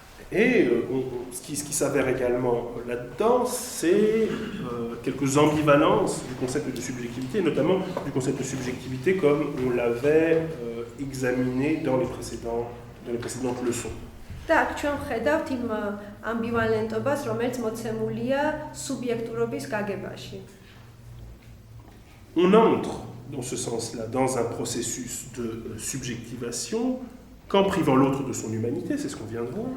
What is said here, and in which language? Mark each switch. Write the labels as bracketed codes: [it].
[fr] Et ce qui s'avère également là-dedans, c'est quelques ambivalences du concept de subjectivité, notamment du concept de subjectivité comme on l'avait examiné dans les précédentes leçons. [ka] და აქ ჩვენ ვხედავთ იმ ამბივალენტობას, რომელიც მოცემულია სუბიექტურობის გაგებაში. [fr] On entre dans ce sens-là dans un processus de subjectivation qu'en privant l'autre de son humanité, c'est ce qu'on vient de voir.